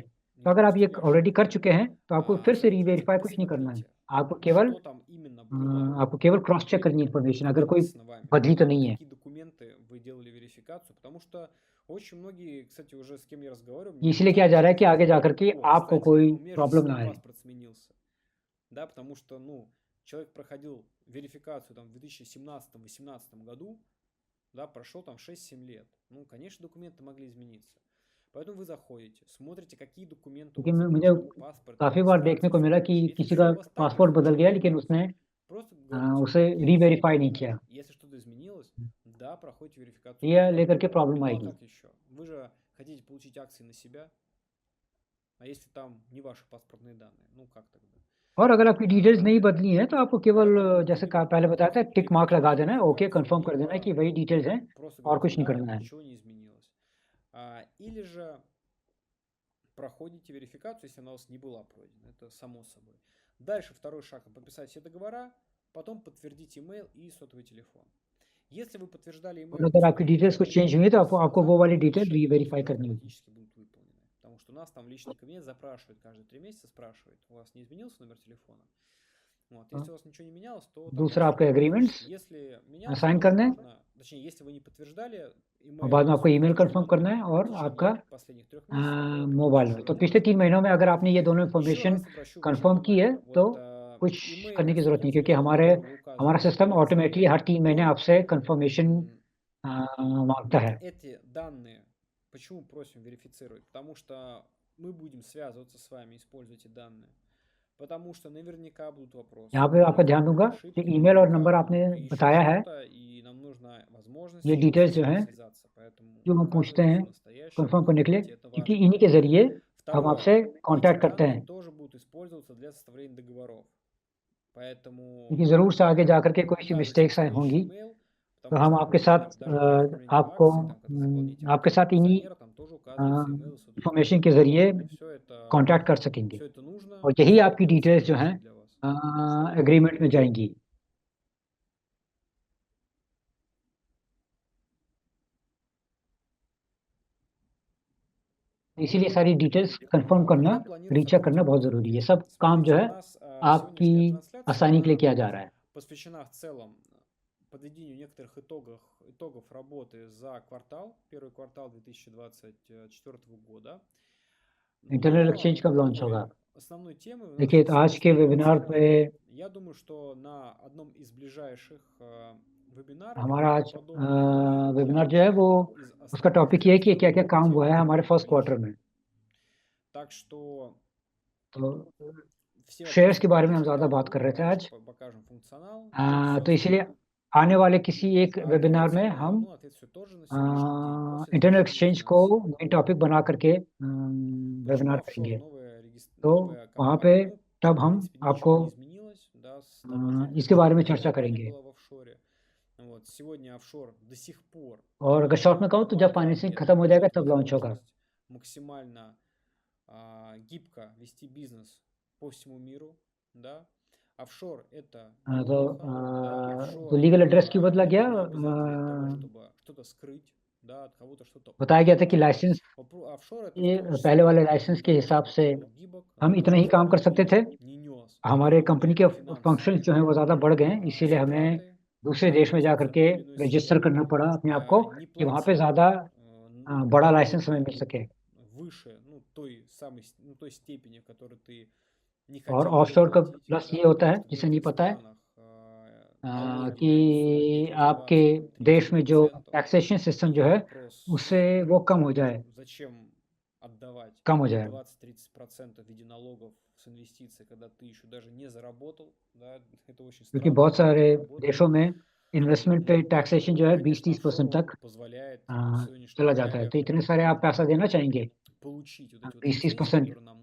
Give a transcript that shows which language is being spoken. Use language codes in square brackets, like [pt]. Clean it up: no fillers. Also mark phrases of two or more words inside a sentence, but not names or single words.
[hi] तो अगर आप ये ऑलरेडी कर चुके हैं तो आपको फिर से री-वेरीफाई कुछ नहीं करना है, आपको केवल [en] cross check [hi] करनी है इंफॉर्मेशन, अगर कोई बदली तो नहीं है। इसलिए किया जा रहा है कि आगे जाकर के आपको कोई प्रॉब्लम ना आए। [ru] Да, потому что, человек проходил верификацию там в 2017-2018 году, да, прошел там 6-7 лет. Конечно, документы могли измениться. Поэтому вы заходите, смотрите, какие документы у вас есть, паспорт. [hi] काफी बार देखने को मिला कि किसी का पासपोर्ट बदल गया लेकिन उसने उसे री-वेरीफाई नहीं किया। [ru] Если что-то изменилось, да, проходите верификацию. [hi] ये लेकर के प्रॉब्लम आएगी। [ru] Вы же хотите получить акции на себя, а если там не ваши паспортные данные, как тогда? [hi] और अगर आपकी डिटेल्स नहीं बदली हैं तो आपको केवल जैसे पहले बताया था [en] tick mark [hi] लगा देना है, [en] okay confirm [hi] कर देना है कि वही डिटेल्स हैं और कुछ नहीं करना है। [ru] Или же проходите верификацию, если она у вас не была пройдена, это само собой. Дальше второй шаг, подписать все договора, потом подтвердить email и сотовый телефон. Если вы подтверждали email, [hi] अगर आपकी डिटेल्स कुछ चेंज हुई तो आपको वो वाली [en] detail re-verify [hi] करनी होगी। [ru] Потому что у нас там в личный кабинет запрашивают каждые 3 месяца, спрашивают, у вас не изменился номер телефона? Если у вас ничего не менялось, то... [hi] दूसरा आपका [en] agreements sign [hi] करना है, [ru] точнее, если вы не подтверждали, [hi] और बाद में आपको [en] email confirm [hi] करना है और आपका मोबाइल। तो पिछले 3 महीनों में अगर आपने ये दोनों [en] information confirm [hi] की है तो कुछ करने की जरूरत नहीं, क्योंकि हमारा [en] system automatically [hi] हर 3 महीने आपसे कंफर्मेशन मांगता है। [ru] Почему просим верифицировать? Потому что мы будем связываться с вами, используя эти данные. Потому что наверняка будут вопросы. [hi] यहाँ पे आपका ध्यान दूंगा कि ईमेल और नंबर आपने बताया है, ये डिटेल्स जो हैं जो हम पूछते हैं कंफर्म करने के लिए, क्योंकि इन्हीं के जरिए हम आपसे कांटेक्ट करते हैं। [ru] тоже будут использоваться для составления договоров. Поэтому [hi] क्योंकि ज़रूर से आगे जाकर के कोई सी [ru] укажите [hi] मिस्टेक्स [ru] свой [hi] होंगी, [ru] email, [hi] तो [ru] потому [hi] हम [ru] что [hi] आपके [ru] вы [hi] साथ [ru] даже при оформлении в [hi] आपको [ru] акции, там, когда заполните [hi] आपके [ru] анкету [hi] साथ इन्हीं [ru] акционера, там тоже указывается email сотрудника. [hi] इंफॉर्मेशन के ज़रिए [ru] Все [hi] कांटेक्ट कर सकेंगे [ru] это нужно, [hi] और यही [ru] все это [hi] आपकी [ru] делается [hi] डिटेल्स जो हैं [ru] безопасно для вас. [hi] एग्रीमेंट में जाएंगी। इसीलिए सारी [en] details confirm [hi] करना, [ru] Когда планируется [hi] रीचेक करना बहुत [ru] аудит? [hi] ज़रूरी है। सब काम जो [ru] Смотрите, [hi] है [ru] у нас [hi] आपकी [ru] сегодняшняя трансляция, [hi] आसानी के लिए [ru] она [hi] किया जा रहा है। [ru] посвящена в целом подведению некоторых итогов работы за квартал, первый квартал 2024 года. [hi] इंटरनेट [ru] Но [hi] एक्सचेंज कब लॉन्च [ru] такой [hi] होगा? [ru] основной темой у нас [hi] देखिए, तो आज के [ru] сегодняшняя [hi] वेबिनार पे [ru] я думаю, что на одном из ближайших вебинаров [hi] हमारा आज [ru] подобных мы [hi] वेबिनार जो है वो [ru] из [hi] उसका [ru] основных [hi] टॉपिक ये है कि [ru] тем [hi] क्या-क्या काम हुआ है [ru] тему [hi] हमारे [en] first quarter [ru] озвучим. [hi] में। [ru] Так что [hi] तो [ru] все [hi] शेयर्स [ru] вопросы [hi] के [ru] мы [hi] बारे में हम [ru] решим [hi] ज़्यादा [ru] по [hi] बात कर रहे [ru] ходу, [hi] थे आज। [ru] раньше покажем функционал, все [hi] तो इसीलिए [ru] остальное. [hi] आने वाले किसी एक वेबिनार में [ru] Ответим, [hi] हम [ru] ну, ответ все тоже на сегодняшний день после [hi] इंटरनेट [ru] завершения [hi] एक्सचेंज को [ru] финансового. [en] main topic [hi] बना करके [ru] Почему [hi] वेबिनार [ru] офшор, [hi] करेंगे। तो [ru] новая [hi] वहाँ पे [ru] компания? Ну, [hi] तब [ru] в [hi] हम [ru] принципе, [hi] आपको [ru] ничего не изменилось, да, с того ответа, [hi] इसके [ru] что [hi] बारे में [ru] другая [hi] चर्चा [ru] компания [hi] करेंगे। [ru] была в офшоре. Вот, сегодня офшор до сих пор [hi] और अगर शॉर्ट में कहूँ तो जब [ru] помогает [hi] फाइनेंसिंग खत्म हो जाएगा [ru] дает [hi] तब लॉन्च होगा। [ru] возможность максимально гибко вести бизнес по всему миру, да. Офшор это неплохо, да, [hi] तो [ru] офшор [en] legal address [hi] क्यों बदला गया? [ru] это не обязательно для того, чтобы что-то скрыть, да, от кого-то что-то [hi] बताया गया था कि [ru] укрыть. [hi] लाइसेंस [ru] Офшор это в [hi] ये [ru] том [hi] पहले वाले [ru] числе [hi] लाइसेंस [ru] для [hi] के [ru] того, [hi] हिसाब [ru] чтобы [hi] से [ru] ты был гибок, [hi] हम [ru] для [hi] इतना [ru] того, [hi] ही काम कर [ru] чтобы [hi] सकते [ru] ты [hi] थे। [ru] не нес [hi] हमारे कंपनी के फंक्शंस जो हैं वो [ru] финансовые [hi] ज़्यादा बढ़ गए हैं, इसीलिए हमें [ru] затраты, [hi] दूसरे देश में जा [ru] за [hi] करके [ru] той или иной [hi] रजिस्टर [ru] срок, [hi] करना पड़ा अपने आप को [ru] не [hi] कि वहाँ पे [ru] платил [hi] ज़्यादा बड़ा लाइसेंस हमें [ru] налоги [hi] मिल सके। [ru] выше, ну, той степени, в которой ты не [hi] और [ru] хотел бы [hi] ऑफशोर का [ru] платить, [hi] प्लस [ru] да, [hi] ये होता [ru] потому [hi] है, [ru] что в [hi] जिसे नहीं [ru] некоторых [hi] पता है, [ru] странах налоги [hi] कि [ru] высокие, то есть [hi] आपके देश में जो [ru] 20-30%, [en] taxation system [hi] जो [ru] и [hi] है, [ru] вопрос, [hi] उससे वो कम हो जाए, [ru] зачем отдавать [hi] कम हो जाए। [ru] 20-30% в виде налогов с инвестиций, когда ты еще даже не заработал, да, это очень [hi] क्योंकि [ru] странно, [hi] बहुत [ru] но [hi] सारे [ru] так работает. [hi] देशों में इन्वेस्टमेंट पे टैक्सेशन जो है [ru] Конечно, [hi] 20-30% [ru] офшор [hi] तक [ru] позволяет в сегодняшних [hi] चला जाता है। [ru] реалиях [hi] तो इतने सारे आप पैसा देना चाहेंगे [ru] получить вот эти вот [hi] 20-30% [ru] лицензии, которые нам